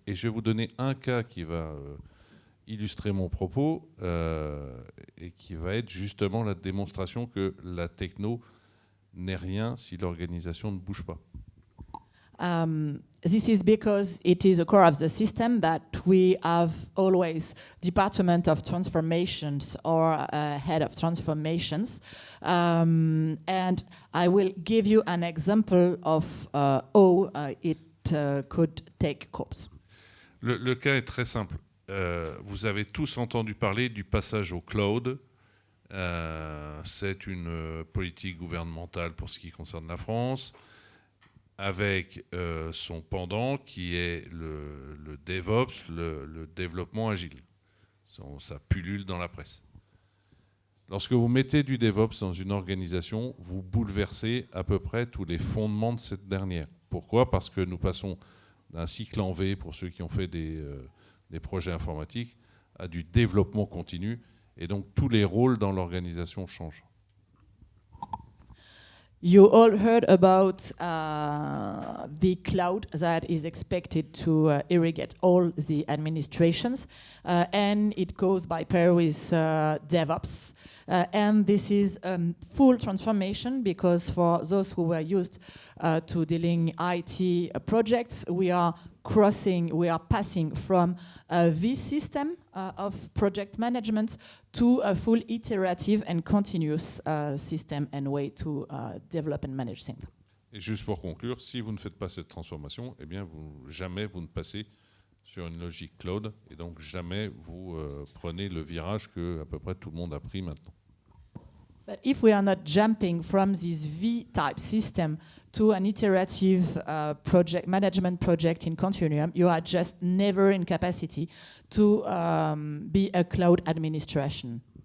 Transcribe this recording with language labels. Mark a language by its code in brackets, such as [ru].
[fr] Et je vais vous donner un cas qui va illustrer mon propos et qui va être justement la démonstration que la techno n'est rien si l'organisation ne bouge pas. [en] This is because it is a core of the system that we have always Department of Transformations or Head of Transformations. And I will give you an example of how it could take course. [fr] Le cas est très simple. Vous avez tous entendu parler du passage au cloud. C'est une politique gouvernementale pour ce qui concerne la France, avec son pendant qui est le DevOps, le développement agile. Ça pullule dans la presse. Lorsque vous mettez du DevOps dans une organisation, vous bouleversez à peu près tous les fondements de cette dernière. Pourquoi ? Parce que nous passons d'un cycle en V, pour ceux qui ont fait des projets informatiques, à du développement continu, et donc tous les rôles dans l'organisation changent. [en] You all heard about the cloud that is expected to irrigate all the administrations, and it goes by pair with DevOps. And this is full transformation, because for those who were used to dealing IT projects, we are passing from this system of project management to a full iterative and continuous system and way to develop and manage things. [fr] Et juste pour conclure, si vous ne faites pas cette transformation, eh bien jamais vous ne passez sur une logique cloud, et donc jamais vous prenez le virage que à peu près tout le monde a pris maintenant. [en] But if we are not jumping from this V-type system to an iterative project management project in continuum, you are just never in capacity to be a cloud administration.